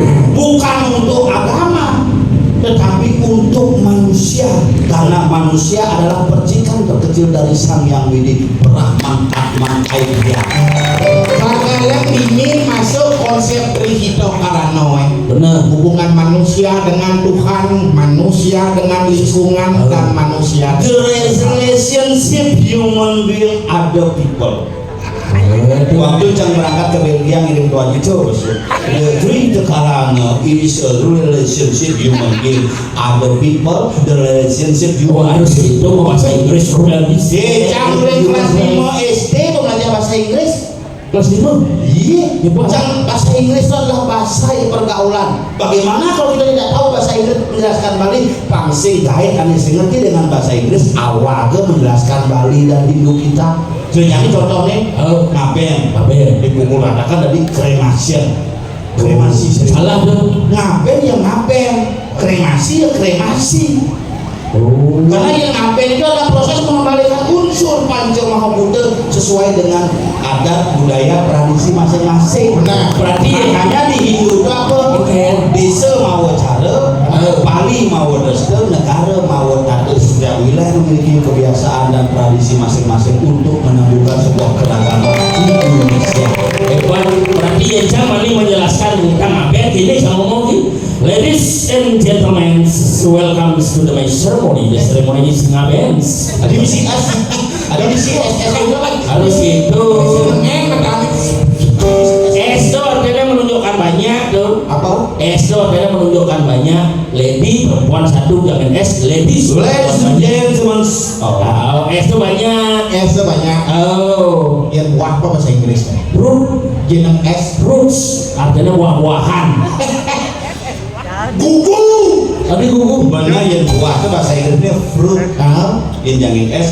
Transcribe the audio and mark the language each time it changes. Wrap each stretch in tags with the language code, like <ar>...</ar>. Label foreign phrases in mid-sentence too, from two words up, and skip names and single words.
<id>Bukan untuk agama, tetapi untuk manusia, karena manusia adalah percikan terkecil dari Sang Yang Widi Brahman Atman Aidya. Kalian ini masuk konsep Trihito Karano. Benar. Hubungan manusia dengan Tuhan, manusia dengan lingkungan, dan manusia.</id> <en>The relationship human being other people.</en> <id>Waktu Cang berangkat ke Belgia ngirim doa itu,</id> <en>the Trihito Karano is a relationship human being other people, the relationship</en> <id>Oh,</id> <en>human</en> <id>harus</id> <en>being.</en> <id>itu bahasa Inggris udah bisa. Cang mulai kelas 5 SD kok belajar bahasa Inggris. Kelas 5. Iya, Cang bahasa Inggris itu adalah bahasa pergaulan. Bagaimana kalau kita tidak tahu bahasa Inggris menjelaskan Bali? Pangsing gaet kami ngerti dengan bahasa Inggris awal menjelaskan Bali dan Hindu kita. Jadi contohnya, ngaben, Ngaben. dipukul ratakan tadi kremasi. Salah tuh. Ngaben ya ngaben, kremasi ya kremasi. Oh. Karena yang ngaben itu adalah proses mengembalikan unsur Panca Mahabhuta sesuai dengan adat budaya tradisi masing-masing. Benar. Berarti makanya di Hindu itu apa?</id> <ban>Desa mawa cara, Bali mawa desta, negara mawa tata.</ban> <id>Setiap wilayah memiliki memiliki kebiasaan dan tradisi masing-masing untuk menemukan sebuah keragaman di Indonesia. Hebat, berarti ya zaman ini menjelaskan tentang apa ini sama ngomong.</id> <en>Ladies and gentlemen, welcome to the my ceremony. The ceremony is ngabens.</en> <id>Ada misi S, ada misi S, Harus itu. Madam. S itu artinya menunjukkan banyak tuh. Apa? S itu artinya menunjukkan banyak. Lady perempuan satu, jangan S.</id> <en>Ladies. Ladies and gentlemen.</en> <id>Oh, S itu banyak. S banyak. Oh, Yang buat apa bahasa Inggrisnya? fruit, Jeneng S. fruits artinya buah-buahan. Gugu. Tapi gugu Banyak yang buah itu bahasa Inggrisnya fruit. Yang jangan S,</id>